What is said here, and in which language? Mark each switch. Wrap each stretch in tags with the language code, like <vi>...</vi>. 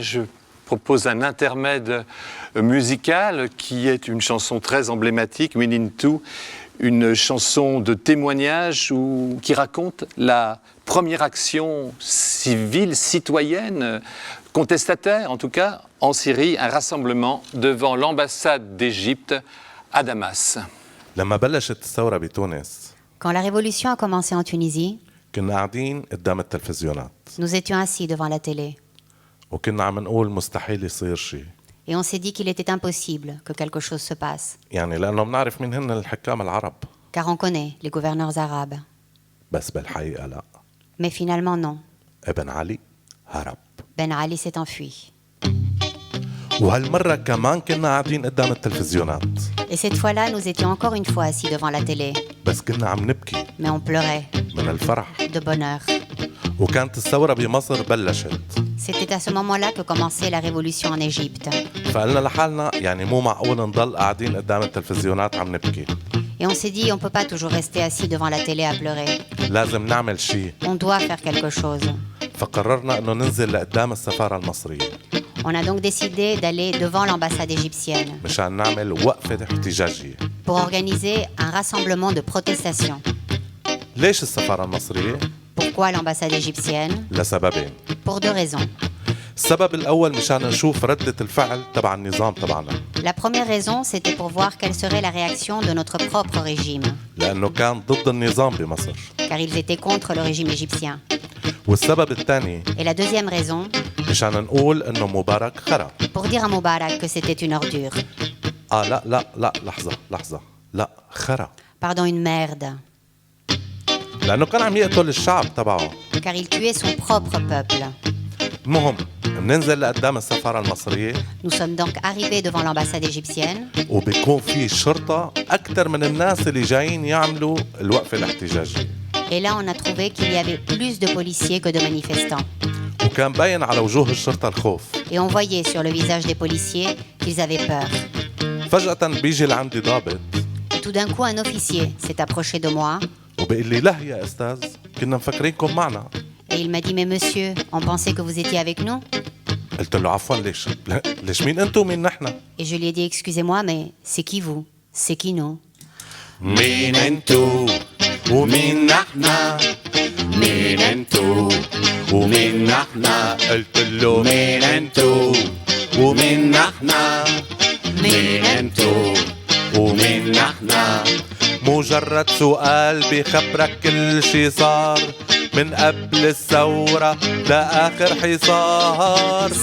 <fr>Je propose un intermède musical qui est une chanson très emblématique, Winintou, une chanson de témoignage qui raconte la première action civile, citoyenne, contestataire en tout cas, en Syrie, un rassemblement devant l'ambassade d'Égypte à Damas.</fr> <ar>لما بلشت الثورة بتونس</ar> <fr>Quand la révolution a commencé en Tunisie,</fr> <ar>كنا قاعدين قدام التلفزيونات</ar> <fr>nous étions assis devant la télé</fr> <ar>وكنا عم نقول مستحيل يصير شيء</ar> <fr>et on s'est dit qu'il était impossible que quelque chose se passe,</fr> <ar>يعني لأنه بنعرف مين هن الحكام العرب</ar> <fr>car on connaît les gouverneurs arabes.</fr> <ar>بس بالحقيقة لا</ar> <fr>Mais finalement non,</fr> <ar>ابن علي هرب</ar> <fr>Ben Ali s'est enfui.</fr> <ar>وهالمرة كمان كنا قاعدين قدام التلفزيونات</ar> <fr>Et cette fois-là, nous étions encore une fois assis devant la télé,</fr> <ar>بس كنا عم نبكي</ar> <fr>mais on pleurait</fr> <ar>من الفرح</ar> <fr>de bonheur.</fr> <ar>وكانت الثورة بمصر بلشت</ar> <fr>C'était à ce moment-là que commençait la révolution en Égypte.</fr> <ar>فقلنا لحالنا يعني مو معقول نضل قاعدين قدام التلفزيونات عم نبكي</ar> <fr>Et Et on s'est dit, on ne peut pas toujours rester assis devant la télé à pleurer.</fr> <ar>لازم نعمل شيء.</ar> <fr>On doit faire quelque chose.</fr> <ar>فقررنا انه ننزل لقدام السفارة المصرية</ar> <fr>On a donc décidé d'aller devant l'ambassade égyptienne</fr> <ar>مشان نعمل وقفة احتجاجية.</ar> <fr>pour organiser un rassemblement de protestation.</fr> <ar>ليش السفارة المصرية؟</ar> <fr>Pourquoi l'ambassade égyptienne?</fr> <ar>لسببين.</ar> <fr>Pour deux raisons.</fr> <ar>السبب الأول مشان نشوف ردة الفعل تبع النظام تبعنا.</ar> <fr>La première raison, c'était pour voir quelle serait la réaction de notre propre régime,</fr> <ar>لأنه كان ضد النظام بمصر.</ar> <fr>car ils étaient contre le régime égyptien.</fr> <ar>والسبب الثاني</ar> <fr>Et la deuxième raison,</fr> <ar>مشان نقول إنه مبارك خرا.</ar> <fr>pour dire à Moubarak que c'était une ordure.</fr> <ar>لا لحظة لا خرا.</ar> <fr>Pardon, une merde.</fr> <ar>لأنه كان عم يقتل الشعب تبعه.</ar> <fr>Car il tuait son propre peuple.</fr> <ar>المهم بننزل لقدام السفارة المصرية</ar> <fr>Nous sommes donc arrivés devant l'ambassade égyptienne</fr> <ar>وبيكون في شرطة أكثر من الناس اللي جايين يعملوا الوقفة الاحتجاجية.</ar> <fr>et là on a trouvé qu'il y avait plus de policiers que de manifestants.</fr> <ar>وكان باين على وجوه الشرطة الخوف.</ar> <fr>Et on voyait sur le visage des policiers qu'ils avaient peur.</fr> <ar>فجأة بيجي لعندي ضابط</ar> <fr>Et tout d'un coup un officier s'est approché de moi</fr> <ar>وبيقول لي لا يا أستاذ كنا مفكرينكم معنا.</ar> <fr>et il m'a dit mais monsieur, on pensait que vous étiez avec nous.</fr> <ar>قلت له عفوا ليش مين أنتم ومين نحن؟</ar> <fr>Et je lui ai dit excusez-moi mais c'est qui vous? C'est qui nous?</fr> <ar>مين أنتم ومين نحن؟ مين أنتم ومين نحن؟ قلت له مين أنتم ومين نحن؟ مين أنتم ومين نحن؟ مجرد سؤال بيخبرك كل شي صار من قبل الثورة لآخر حصار.</ar>